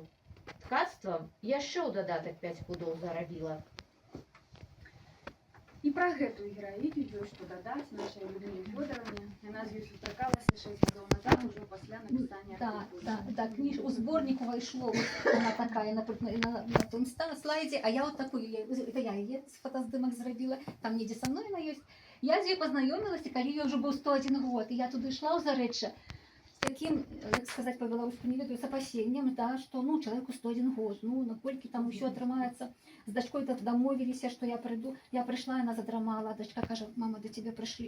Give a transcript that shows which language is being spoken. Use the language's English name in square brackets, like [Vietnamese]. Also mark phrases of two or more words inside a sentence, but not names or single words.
[Belarusian] Ткацтвам яшчэ ў дадатак 5 пудоў зарабіла. І пра гэтую гераіню ёсць што дадаць нашай Людміле Фёдоровне. Яна з ёй сустракалася 6 гадоў назад, ужо пасля напісання артыкула. Да, кніж у зборніку вайшло, вона такая на том слайдзе, а я вот такую, это я яе з фотаздымак зрабіла, там недзе са мной яна ёсць. Я з ёй пазнаёмілася, калі ёй ўжо быў 101 год, і я туды ішла ў Зарэчча з такім, як сказаць па-беларуску, не ведаю, з апасеннем, да, што, чалавеку 101 год, наколькі там усё атрымаецца. З дачкой дамовіліся, што я прыйду. Я прыйшла, яна задрамала, дачка кажа: «Мама, да цябе прыйшлі».